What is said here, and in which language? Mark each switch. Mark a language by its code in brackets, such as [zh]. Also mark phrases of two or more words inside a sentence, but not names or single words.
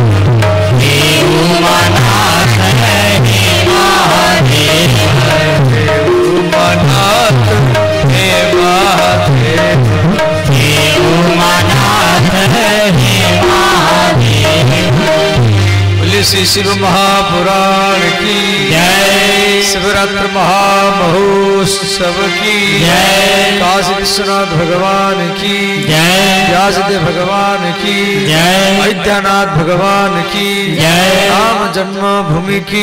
[hi] हे उमानाथ हे महादेव। हे उमानाथ हे महादेव। हे उमानाथ हे महादेव। बोले श्री शिव महापुराण की जय। शिवरात्र महामहोत्सव की जय। काशी विश्वनाथ भगवान की जय। व्यासदेव भगवान की जय। अयोध्यानाथ भगवान की जय। राम जन्मभूमि की